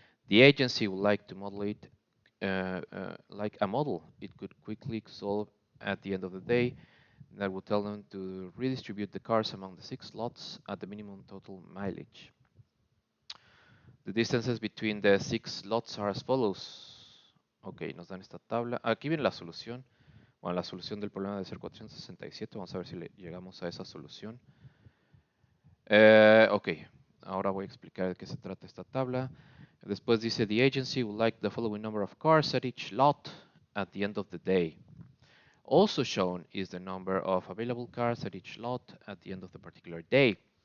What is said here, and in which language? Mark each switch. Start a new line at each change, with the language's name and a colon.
English: The agency would like to model it like a model it could quickly solve at the end of the day. That would tell them to redistribute the cars among the 6 lots at the minimum total mileage. The distances between the 6 lots are as follows.
Spanish: Ok, nos dan esta tabla. Aquí viene la solución. Bueno, la solución del problema debe ser 467. Vamos a ver si llegamos a esa solución. Ok, ahora voy a explicar de qué se trata esta tabla. Después dice,
English: the agency would like the following number of cars at each lot at the end of the day. Also shown is the number of available cars at each lot at the end of the particular day.